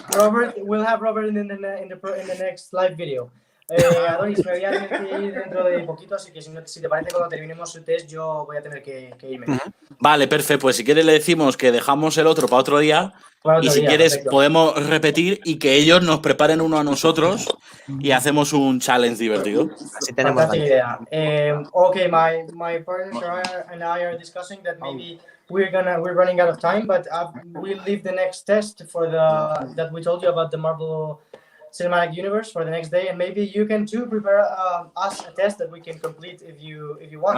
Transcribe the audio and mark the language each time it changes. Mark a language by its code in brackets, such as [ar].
[en] Robert, we'll have Robert in the next live video. [es] Adonis, me voy a tener que ir dentro de poquito, así que si te parece, cuando terminemos el test, yo voy a tener que irme. Vale, perfecto. Pues si quieres le decimos que dejamos el otro para otro día. Y si quieres, perfecto. podemos repetir y que ellos nos preparen uno a nosotros y hacemos un challenge divertido. Así tenemos [en] Fantastic idea. Okay, my partner and I are discussing that maybe we're running out of time, but we'll leave the next test for that we told you about the Marvel Cinematic Universe for the next day, and maybe you can too prepare us a test that we can complete if you want.